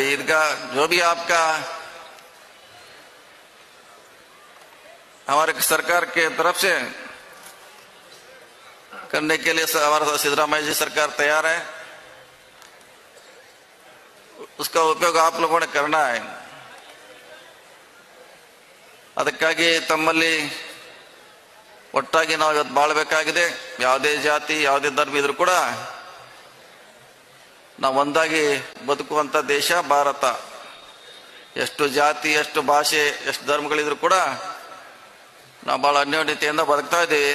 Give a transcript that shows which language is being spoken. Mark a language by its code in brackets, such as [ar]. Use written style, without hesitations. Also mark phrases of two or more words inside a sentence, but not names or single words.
[hi] ईदगाह, जो भी आपका हमारे सरकार के तरफ से करने के लिए हमारा सिद्धरामैया जी सरकार तैयार है. उसका उपयोग आप लोगों ने करना है. [kn] ಅದಕ್ಕಾಗಿ ತಮ್ಮಲ್ಲಿ ಒಟ್ಟಾಗಿ ನಾವು ಇವತ್ತು ಬಾಳಬೇಕಾಗಿದೆ. ಯಾವುದೇ ಜಾತಿ, ಯಾವುದೇ ಧರ್ಮ ಇದ್ರೂ ಕೂಡ ನಾವು ಒಂದಾಗಿ ಬದುಕುವಂತ ದೇಶ ಭಾರತ. ಎಷ್ಟು ಜಾತಿ, ಎಷ್ಟು ಭಾಷೆ, ಎಷ್ಟು ಧರ್ಮಗಳಿದ್ರು ಕೂಡ ನಾವು ಬಹಳ ಅನ್ಯೋನ್ಯತೆಯಿಂದ ಬದುಕ್ತಾ ಇದ್ದೀವಿ.